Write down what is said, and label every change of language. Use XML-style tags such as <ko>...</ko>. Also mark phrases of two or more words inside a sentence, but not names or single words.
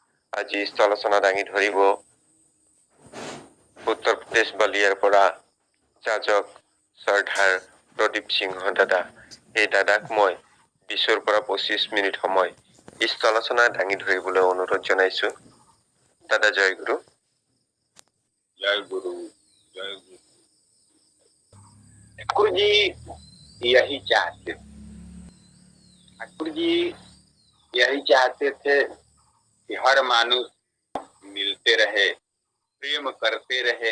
<as>আজি স্থলাচনা দাঙি ধৰিব উত্তৰ প্ৰদেশ বলিয়াৰ পৰা যাজক শ্ৰদ্ধাৰ প্ৰদীপ সিংহ দাদা। এই দাদাক মই 20 পৰা 25 মিনিট সময় স্থলাচনা দাঙি ধৰিবলৈ অনুৰোধ জনাইছো।</as> <hi>दादा जय गुरु। जय गुरु, जय गुरु। ठाकुर जी यही चाहते थे, ठाकुर जी यही चाहते थे कि हर मानुष मिलते रहे, प्रेम करते रहे।</hi>